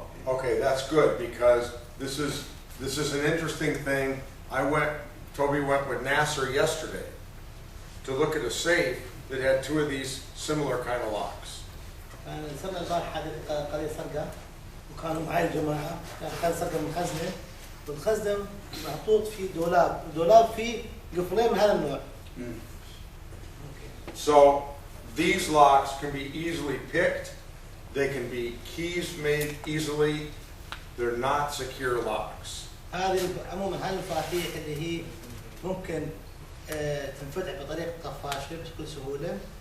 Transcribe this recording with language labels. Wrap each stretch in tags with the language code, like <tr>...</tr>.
<en>okay, that's good because this is an interesting thing. Toby went with Nasser yesterday to look at a safe that had two of these similar kind of locks.</en> <ar>صرنا البارحة قضية سرقة وكانوا معي الجماعة كان سرقة من خزنة والخزنة محطوط فيه دولاب فيه قفلين من هذا النوع.</ar> <en>So these locks can be easily picked. They can be keys made easily. They're not secure locks.</en> <ar>هذه عموما هذه المفاتيح اللي هي ممكن تنفتح بطريقة طفاشة بكل سهولة.</ar>